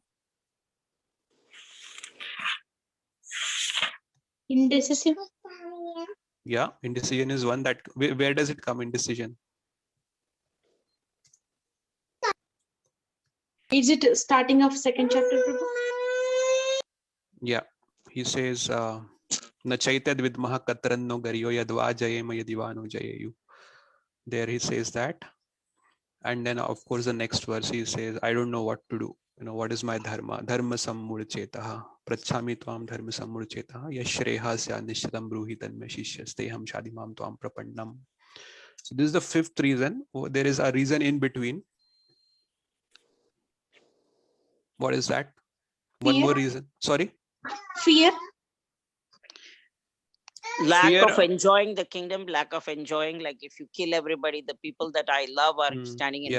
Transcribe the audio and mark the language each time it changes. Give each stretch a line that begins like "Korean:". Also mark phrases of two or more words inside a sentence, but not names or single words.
English: Indecisive. Yeah, indecision is one that, where does it come, indecision? Is it starting of second chapter, Prabhu? Yeah, he says,
Sanskrit: Na chaitad vidmaha katranno garyo yadva jayema yadivano jayeyu.
English: There he says that. And then of course the next verse he says, I don't know what to do. You know, what is my dharma?
Sanskrit: Dharma sammurchetaha. Prachami tvam dharma sammurchetaha. Yashrehasya nishtam bruhi tanme shishyasteham shadimam tvam prapannam.
English: So this is the fifth reason. There is a reason in between. What is that? One Fear. more reason. Sorry? Fear. Lack Fear. of enjoying the kingdom, lack of enjoying, like if you kill everybody, the people that I love are standing in